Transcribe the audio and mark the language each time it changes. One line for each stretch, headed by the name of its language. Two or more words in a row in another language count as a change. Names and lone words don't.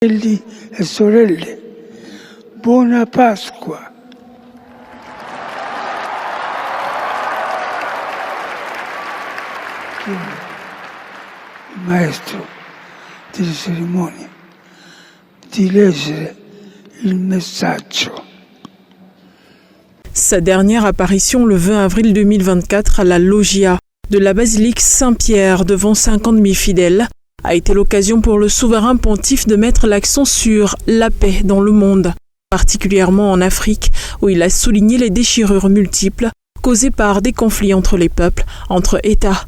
Italian: Fratelli e sorelle, buona Pasqua. Il maestro delle cerimonie di leggere il messaggio.
French: Sa dernière apparition le 20 avril 2024 à la Loggia de la basilique Saint-Pierre devant 50 000 fidèles a été l'occasion pour le souverain pontife de mettre l'accent sur la paix dans le monde, particulièrement en Afrique, où il a souligné les déchirures multiples causées par des conflits entre les peuples, entre États.